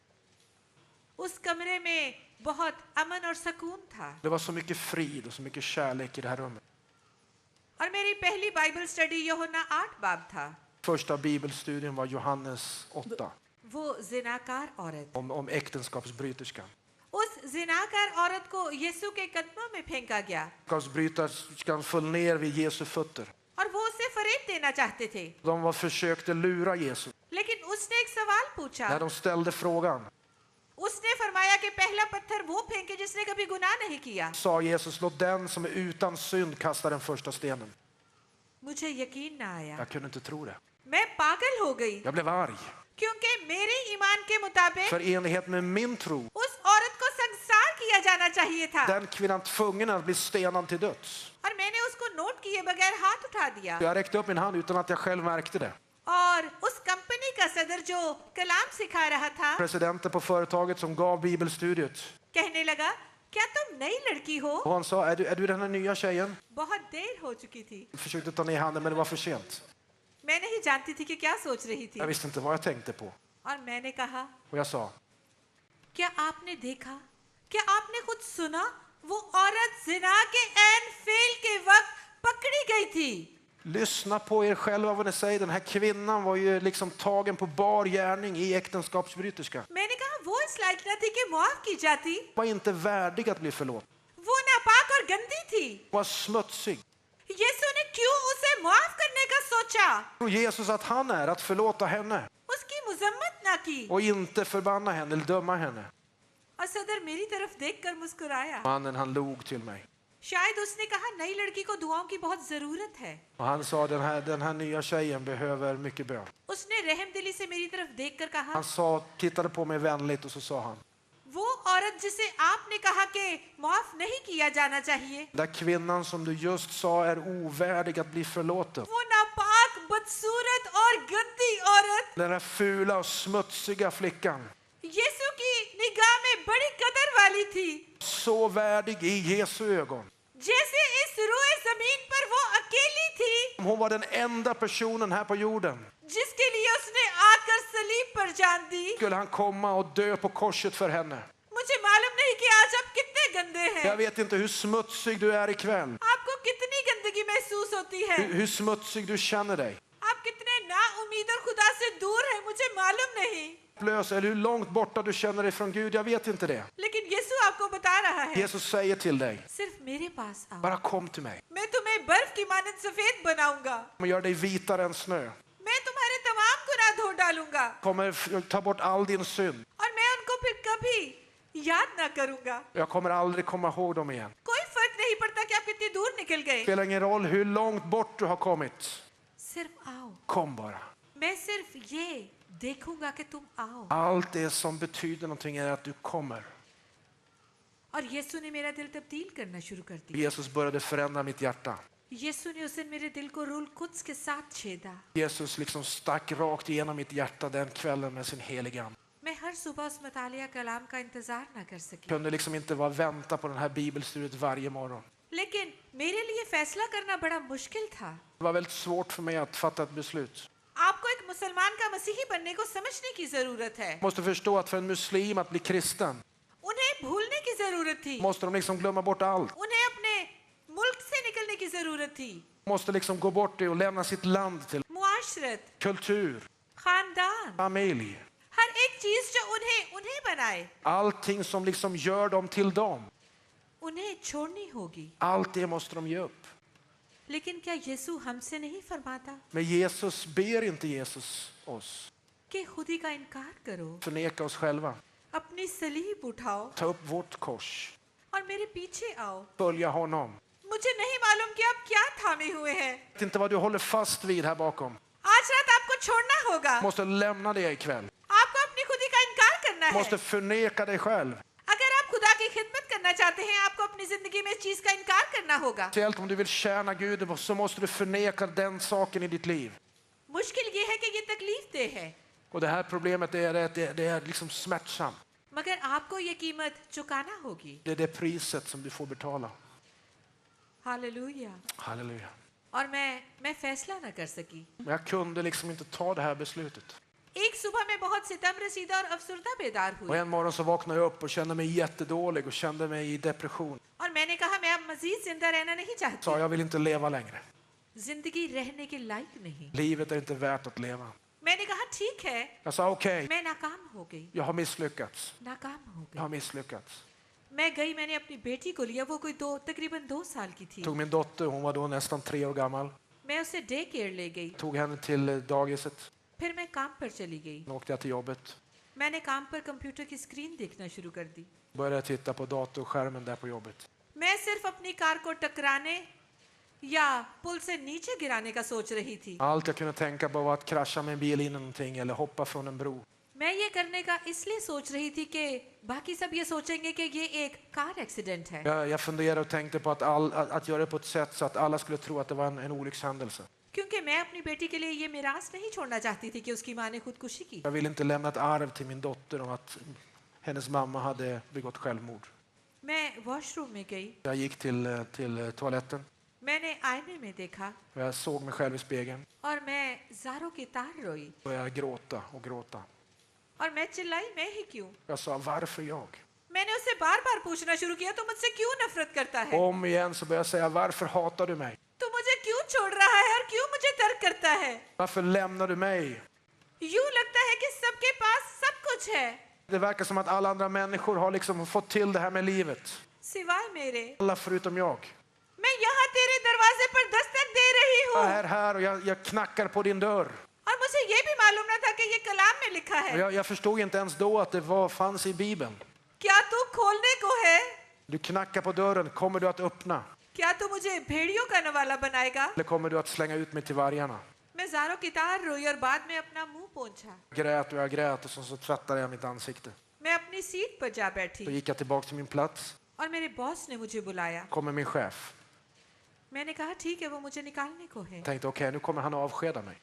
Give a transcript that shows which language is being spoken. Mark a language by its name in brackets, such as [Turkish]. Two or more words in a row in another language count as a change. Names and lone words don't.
[Hindi] उस कमरे में बहुत अमन और सुकून था। [Swedish] Det var så mycket frid och så mycket kärlek i det här rummet. [Hindi] और मेरी पहली [English] Bible study [Hindi] यूहन्ना 8 बाब था। [Swedish] Första bibelstudien var Johannes 8 [Hindi] वो जिनाकार औरत, [Swedish] om äktenskapsbryterskan. [Hindi] उस जिनाकार औरत को यीशु के कदमों में फेंका गया [Swedish] Äktenskapsbryterskan föll ner vid Jesu fötter. [Hindi] और वो उसे फरेब देना चाहते थे। [Swedish] Försökte lura Jesus. [Hindi] लेकिन उसने एक सवाल पूछा। [Swedish] När de ställde frågan [Hindi] उसने फरमाया कि पहला पत्थर वो फेंके जिसने कभी गुनाह नहीं किया। [Swedish] sa Jesus, låt den som är utan synd kasta den första stenen. [Hindi] मुझे यकीन ना आया। [Swedish] Jag kunde inte tro det. [Hindi] मैं पागल हो गई [Swedish] Jag blev arg. [Hindi] क्योंकि मेरे ईमान के मुताबिक [Swedish] För i enlighet med min tro, [Hindi] उस औरत को संसार किया जाना चाहिए था। [Swedish] den kvinnan tvungen att bli stenad till döds. [Hindi] और मैंने उसको नोट किए बगैर हाथ उठा दिया। [Swedish] Jag räckte upp min hand utan att jag själv märkte det. [Hindi] और उस कंपनी का सदर जो कलाम सिखा रहा था [Swedish] Presidenten på företaget som gav bibelstudiet, [Hindi] कहने लगा, क्या तुम नई लड़की हो? [Swedish] och han sa, är du den här nya tjejen? [Hindi] बहुत देर हो चुकी थी। [Swedish] Jag försökte ta ner handen men det var för sent. [Hindi] मैं नहीं जानती थी कि क्या सोच रही थी। [Swedish] Jag visste inte vad jag tänkte på. [Hindi] और मैंने कहा, [Swedish] Och jag sa, [Hindi] क्या आपने देखा, क्या आपने खुद सुना, वो औरत जिना के ऐन फेल के वक्त पकड़ी गई थी। [Swedish] lyssna på er själva vad ni säger. Den här kvinnan var ju liksom tagen på bar gärning i äktenskapsbryterska. [Hindi] मैंने कहा, वो इस लायक न थी कि मुआफ की जाती। [Swedish] Var inte värdig att bli förlåten. [Hindi] वो नापाक और गंदी थी। [Swedish] Var smutsig. [Hindi] यीशु ने क्यों उसे मुआफ करने का सोचा? [Swedish] Och Jesus att han är att förlåta henne [Hindi] उसकी मुजम्मत ना की। [Swedish] och inte förbanna henne eller döma henne. [Hindi] और सदर मेरी तरफ देखकर मुस्कुराया। [Swedish] Mannen han log till mig. [Hindi] शायद उसने कहा, नई लड़की को दुआओं की बहुत जरूरत है। [Swedish] Och han sa, den här nya tjejen behöver mycket bön. [Hindi] उसने रहमदिली से मेरी तरफ देखकर कहा, [Swedish] Han sa, tittade på mig vänligt och så sa han, [Hindi] वो औरत जिसे आपने कहा कि मुआफ नहीं किया जाना चाहिए, [Swedish] den där kvinnan som du just sa är ovärdig att bli förlåten. [Hindi] वो नापाक, बदसूरत और गंदी औरत [Swedish] Den där fula och smutsiga flickan. [Hindi] यीशु की निगाह में बड़ी कदर वाली थी। [Swedish] Så värdig i Jesu ögon. [Hindi] जैसे इस रोए जमीन पर वो अकेली थी [Swedish] Hon var den enda personen här på jorden. [Hindi] जिसके लिए उसने आकर सलीब पर जान दी। [Swedish] Skulle han komma och dö på korset för henne. [Hindi] मुझे मालूम नहीं कि आज आप कितने गंदे हैं। [Swedish] Jag vet inte hur smutsig du är ikväll. [Hindi] आपको कितनी गंदगी महसूस होती है। [Swedish] Hur smutsig du känner dig. [Hindi] आप कितने नाउम्मीद और खुदा से दूर हैं, मुझे मालूम नहीं। [Swedish] Eller hur långt borta du känner dig från Gud, jag vet inte det. [Hindi] लेकिन यीशु आपको बता रहा है, [Swedish] Jesus säger till dig, [Hindi] सिर्फ मेरे पास आओ, [Swedish] bara kom till mig. [Hindi] मैं तुम्हें बर्फ की मानंद सफेद बनाऊंगा। [Swedish] Jag gör dig vitare än snö. [Hindi] मैं तुम्हारे तमाम गुनाह धो डालूंगा [Swedish] Kommer ta bort all din synd. [Hindi] और मैं उनको फिर कभी याद ना करूंगा। [Swedish] Jag kommer aldrig komma ihåg dem igen. [Hindi] कोई फर्क नहीं पड़ता कि आप कितनी दूर निकल [Swedish] Det [Hindi] गए, [Swedish] spelar ingen roll hur långt bort du har kommit. [Hindi] सिर्फ आओ। [Swedish] Kom bara. [Hindi] मैं सिर्फ ये देखूंगा कि तुम आओ। [Swedish] Allt det som betyder någonting är att du kommer. [Hindi] और यीशु ने मेरा दिल तब्दील करना शुरू कर दिया। [Swedish] Jesus började förändra mitt hjärta. [Hindi] यीशु ने उस दिन मेरे दिल को रूल कुद्स के साथ छेदा। [Swedish] Jesus liksom stack rakt igenom mitt hjärta den kvällen med sin heliga ande. [Hindi] मैं हर सुबह उस मतालिया कलाम का इंतजार ना कर सकी, [Swedish] Kunde liksom inte bara vänta på den här bibelstudiet varje morgon. [Hindi] लेकिन मेरे लिए फैसला करना बड़ा मुश्किल था। [Swedish] Det var väldigt svårt för mig att fatta ett beslut. [Hindi] आपको एक मुसलमान का मसीही बनने को समझने की जरूरत है। [Swedish] Jag måste förstå att för en muslim att bli kristen [Hindi] उन्हें भूलने की जरूरत थी। [Swedish] måste de liksom glömma bort allt. [Hindi] उन्हें अपने मुल्क से निकलने की जरूरत थी। [Swedish] Måste liksom gå bort och lämna sitt land till [Hindi] मुआशरत, [Swedish] kultur, [Hindi] खानदान, [Swedish] familj. [Hindi] हर एक चीज जो उन्हें बनाए, [Swedish] Allting som liksom gör dem till dem. [Hindi] उन्हें छोड़नी होगी। [Swedish] Allt det måste de ge upp. [Hindi] लेकिन क्या यीशु हमसे नहीं फरमाता [Swedish] Men Jesus ber inte Jesus oss [Hindi] कि खुदी का इनकार करो, [Swedish] förneka oss själva. [Hindi] अपनी सलीब उठाओ [Swedish] Ta upp vårt kors. [Hindi] और मेरे पीछे आओ। [Swedish] Följa honom. [Hindi] मुझे नहीं मालूम कि आप क्या थामे हुए हैं। [Swedish] Jag vet inte vad du håller fast vid här bakom. [Hindi] आज रात आपको छोड़ना होगा। [Swedish] Måste lämna det ikväll. [Hindi] आपको अपनी खुदी का इनकार करना है। [Swedish] Måste förneka dig själv. [Hindi] अगर आप खुदा की खिदमत करना चाहते हैं, आपको अपनी जिंदगी में इस चीज का इनकार करना होगा। [Swedish] Speciellt om du vill tjäna Gud så måste du förneka den saken i ditt liv. [Hindi] मुश्किल ये है कि ये तकलीफ दे है, [Swedish] Och det här problemet är att det är liksom smärtsamt. [Hindi] मगर आपको ये कीमत चुकाना होगी। [Swedish] Det är det priset som du får betala. [Hindi] हालेलुया। [Swedish] Halleluja. [Hindi] और मैं फैसला ना कर सकी। [Swedish] Men jag kunde liksom inte ta det här beslutet. [Hindi] एक सुबह में बहुत सितम रसीदा और अफसरदा बेदार [Swedish] Och [Hindi] हुई [Swedish] en morgon så vaknade jag upp och kände mig jättedålig och kände mig i depression. [Hindi] और मैंने कहा मैं अब मजीद जिंदा रहना नहीं [Swedish] Sa [Hindi] चाहती। [Swedish] jag vill inte leva längre. [Hindi] जिंदगी रहने के लायक नहीं। [Swedish] Livet är inte värt att leva. [Hindi] मैंने कहा ठीक है, [Swedish] Jag sa okej, [Hindi] मैं नाकाम हो गई, [Swedish] jag har misslyckats. [Hindi] नाकाम हो [Swedish] Jag har [Hindi] गई। [Swedish] misslyckats. [Hindi] मैं गई, मैंने अपनी बेटी को लिया, वो कोई तकरीबन 2 साल की थी। [Swedish] Tog min dotter, hon var då nästan 3 år gammal. [Hindi] मैं उसे [English] day care [Hindi] ले गई। [Swedish] Tog henne till dagiset. [Hindi] फिर मैं काम पर चली गई। [Swedish] Då åkte jag till jobbet. [Hindi] मैंने काम पर कंप्यूटर की स्क्रीन देखना शुरू कर दी। [Swedish] Började titta på datorskärmen där på jobbet. [Hindi] मैं सिर्फ अपनी कार को टकराने या पुल से नीचे गिराने का सोच रही थी। [Swedish] Allt jag kunde tänka på var att krascha med en bil in i någonting eller hoppa från en bro. [Hindi] मैं ये करने का इसलिए सोच रही थी कि बाकी सब ये सोचेंगे कि ये एक [English] car accident [Hindi] है। [Swedish] Jag funderade och tänkte på att göra det på ett sätt så att alla skulle tro att det var en olyckshändelse. [Hindi] क्योंकि मैं अपनी बेटी के लिए ये मिरास नहीं छोड़ना चाहती थी कि उसकी माँ ने खुदकुशी की। [Swedish] Jag ville inte lämna ett arv till min dotter om att hennes mamma hade begått självmord. [Hindi] मैं वॉशरूम में गई, [Swedish] Jag gick till toaletten [Hindi] मैंने आईने में देखा [Swedish] och jag såg mig själv i spegeln. [Hindi] और मैं ज़ारों की तार रोई [Swedish] Och jag gråta och gråta. [Hindi] और मैं चिल्लाई, मैं ही क्यों। [Swedish] Jag sa varför jag? [Hindi] मैंने उससे बार बार पूछना शुरू किया, तो मुझसे क्यों नफरत करता है, [Swedish] Om igen så började jag säga varför hatar du mig? [Hindi] तो मुझे क्यों छोड़ रहा है और क्यों मुझे तर्क करता है। [Swedish] Varför lämnar du mig? [Hindi] यूं लगता है कि सबके पास सब कुछ है [Swedish] Det verkar som att alla andra människor har liksom fått till det här med livet. [Hindi] सिवाय मेरे। [Swedish] Alla förutom jag. [Hindi] मैं यहाँ तेरे दरवाजे पर दस्तक दे रही [Swedish] Jag [Hindi] हूँ [Swedish] är här och jag knackar på din dörr. [Hindi] और मुझे ये भी मालूम न था कि ये कलाम में लिखा [Swedish] Och [Hindi] है। [Swedish] jag förstod inte ens då att det fanns i Bibeln. [Hindi] क्या तू खोलने को है? [Swedish] Du knackar på dörren. Kommer du att öppna? [Hindi] क्या तू मुझे भेड़ियों का नवाला बनाएगा? [Swedish] Eller kommer du att slänga ut mig till vargarna? [Hindi] मैं ज़ारों की तार रोई और बाद में अपना मुंह पोंछा। [Swedish] Grät och jag grät och så tvättade jag mitt ansikte. [Hindi] मैं अपनी सीट पर जा [Swedish] Då [Hindi] बैठी [Swedish] gick jag tillbaka till min plats. [Hindi] और मेरे बॉस ने मुझे बुलाया। [Swedish] Kommer min chef. [Hindi] मैंने कहा ठीक है, वो मुझे निकालने को है, [Swedish] Tänkte okej, nu kommer han avskeda mig.